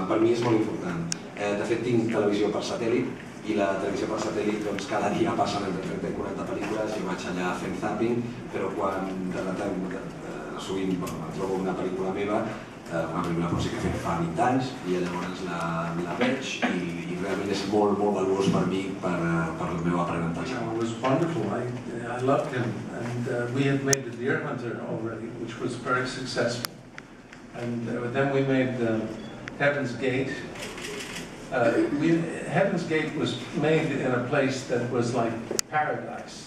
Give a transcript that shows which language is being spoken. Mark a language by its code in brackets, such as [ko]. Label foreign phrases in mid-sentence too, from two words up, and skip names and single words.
[ca] Per mi és molt important. De fet, tinc televisió per satèl·lit, i la televisió per satèl·lit, doncs, cada dia passen entre 30 i 40 pel·lícules, jo vaig allà fent zapping, però quan sovint trobo una pel·lícula meva, una pel·lícula potser que he fet fa 20 anys, i llavors la veig i realment és molt, molt valuós per mi, per el meu aprenentatge. [en] It was wonderful. I loved him, and we had made The Deer Hunter already, which was very successful. And then we made Heaven's Gate. Heaven's Gate was made in a place that was like paradise.